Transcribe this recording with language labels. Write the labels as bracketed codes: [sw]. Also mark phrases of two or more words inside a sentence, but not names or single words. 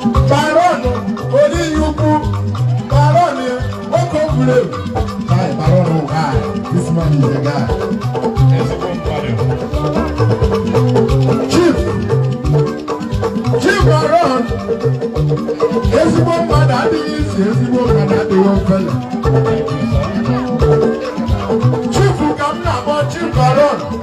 [ig] Baron, Oliyukwu, Baron, nwoke o buru ebu. [en] Hi, Baron, oh, hi. This man is a guy. [ig] Chief, Chief Baron, ezigbo mmadụ adịghị izi, ezigbo mmadụ adịghị ofele. Chief ka m na-akpọ Chief Baron.